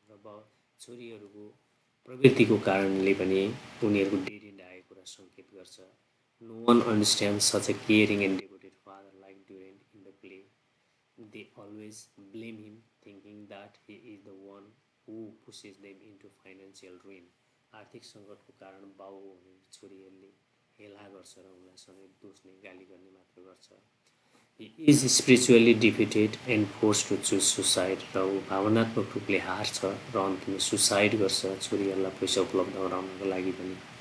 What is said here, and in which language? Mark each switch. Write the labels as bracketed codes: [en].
[ne] र छोरीहरूको प्रवृत्तिको कारणले पनि उनीहरूको डेड एन्ड आएको कुरा सङ्केत गर्छ. [en] No one understands such a caring and devoted father like Duran in the play. They always blame him, thinking that he is the one who pushes them into financial ruin. [ne] आर्थिक सङ्कटको कारण बाउ हुने छोरीहरूले हेला गर्छ र उनलाई सधैँ दोस्ने गाली गर्ने मात्र गर्छ. [en] He is spiritually defeated and forced to choose suicide. [ne] र ऊ भावनात्मक रूपले हार्छ र अन्तिममा सुसाइड गर्छ छोरीहरूलाई पैसा उपलब्ध गराउनको लागि पनि.